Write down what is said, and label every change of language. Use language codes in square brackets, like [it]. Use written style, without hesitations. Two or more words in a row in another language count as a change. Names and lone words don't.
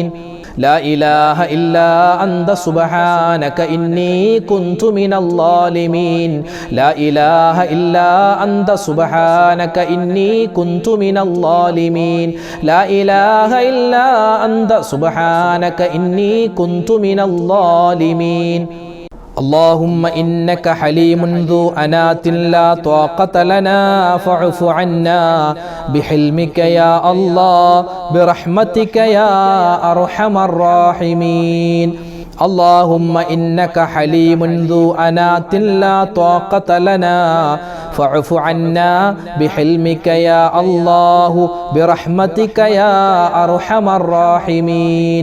[ar] لا إله إلا أنت سبحانك إني كنت من الظالمين. لا إله إلا أنت سبحانك إني كنت من الظالمين. لا إله إلا أنت سبحانك إني كنت من الظالمين. اللهم إنك حليم ذو أنات لا طاقة لنا فاعف عنا بحلمك يا الله برحمتك يا أرحم الراحمين. اللهم إنك حليم ذو أنات لا طاقة لنا فاعف عنا بحلمك يا الله برحمتك يا أرحم الراحمين.